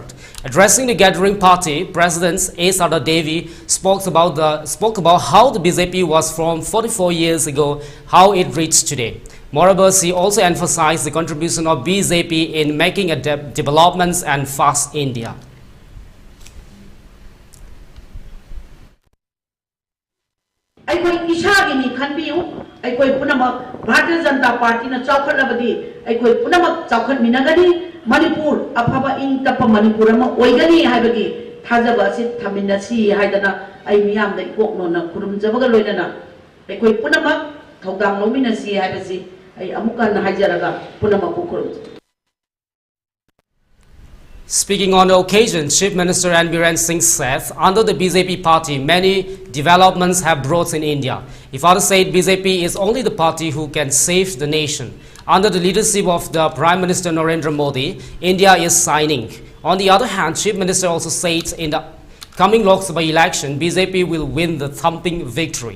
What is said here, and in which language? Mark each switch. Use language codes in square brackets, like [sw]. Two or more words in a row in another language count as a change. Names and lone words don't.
[en] Addressing the gathering party, President A. Sada Devi spoke about how the BJP was formed 44 years ago, how it reached today. Moreover, she also emphasized the contribution of BJP in making a developments and fast India. [mni] Aikoi isagini khanbiu aikoi punama Bharatiya Janata Party na chawkhatlabadi aikoi punama chawkhatminagani Manipur afaba ing tapa Manipur ama oigani haibagi thajaba si thaminasi haidana ai miyam da ipokno na khurumjabaga loinana aikoi punama thaudang lominasi haibasi ai amukan haijaraga punama khurumja. [en] Speaking on the occasion, Chief Minister Biren Singh said, under the BJP party, many developments have brought in India. He further said BJP is only the party who can save the nation. Under the leadership of the Prime Minister Narendra Modi, India is shining. On the other hand, Chief Minister also said in the coming Lok Sabha election, BJP will win the thumping victory.